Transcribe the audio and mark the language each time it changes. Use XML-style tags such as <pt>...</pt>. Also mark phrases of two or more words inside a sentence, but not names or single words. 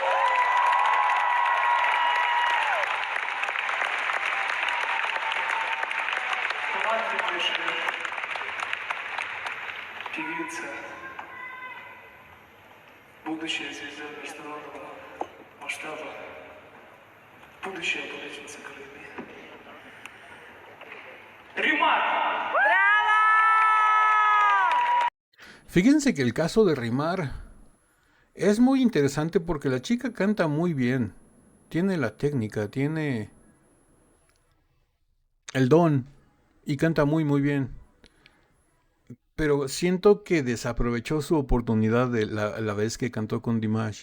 <ru>Талантливейшая певица, будущая звезда международного масштаба, будущая победительница Грэмми. Римар!</ru> <es>Fíjense que el caso de Rimar es muy interesante porque la chica canta muy bien, tiene la técnica, tiene el don y canta muy muy bien. Pero siento que desaprovechó su oportunidad de la vez que cantó con Dimash.</es>